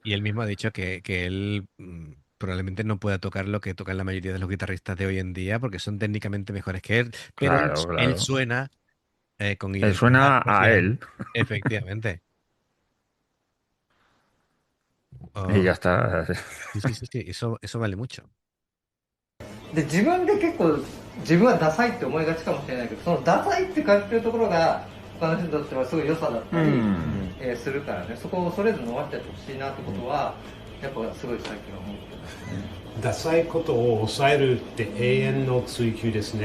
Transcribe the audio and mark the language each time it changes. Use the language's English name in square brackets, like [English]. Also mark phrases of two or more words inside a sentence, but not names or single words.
[Spanish] y él mismo ha dicho que él probablemente no pueda tocar lo que tocan la mayoría de los guitarristas de hoy en día porque son técnicamente mejores que él, pero Claro, él claro. suena con Él identidad suena a propia. él Efectivamente. y ya Oh, está. sí, sí, sí, sí, eso vale mucho. [Japanese] で自分で結構自分はダサいって思いがちかもしれないけど、そのダサいって感じてるところが他の人にとってはすごい良さだったり、するからね、そこを恐れず伸ばしてやってほしいなってことはやっぱすごい最近は思ってますね。ダサいことを抑えるって永遠の追求ですね。